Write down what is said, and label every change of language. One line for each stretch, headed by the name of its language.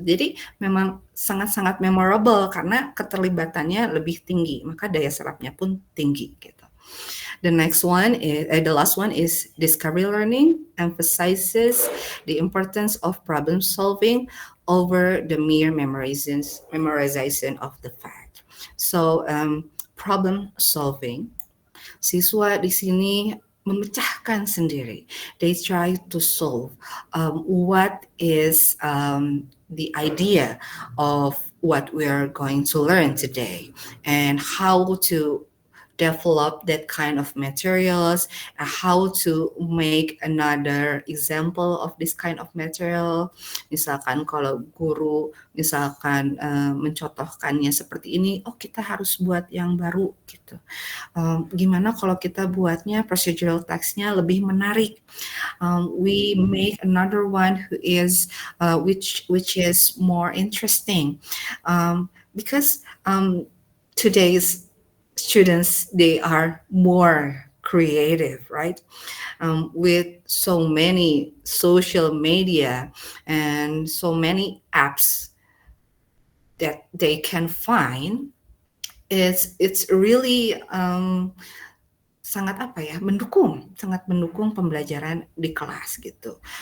Indonesian: Jadi memang sangat-sangat memorable karena keterlibatannya lebih tinggi, maka daya serapnya pun tinggi gitu.
English: The last one is discovery learning emphasizes the importance of problem solving over the mere memorization of the fact. So problem solving,
Indonesian: siswa di sini memecahkan sendiri.
English: They try to solve what is the idea of what we are going to learn today and how to develop that kind of materials, how to make another example of this kind of material.
Indonesian: Misalkan kalau guru misalkan mencontohkannya seperti ini, oh kita harus buat yang baru gitu. Gimana kalau kita buatnya procedural text-nya lebih menarik?
English: We make another one who is which is more interesting, because today's students, they are more creative, right? With so many social media and so many apps that they can find, it's really
Indonesian: sangat sangat mendukung pembelajaran di kelas gitu.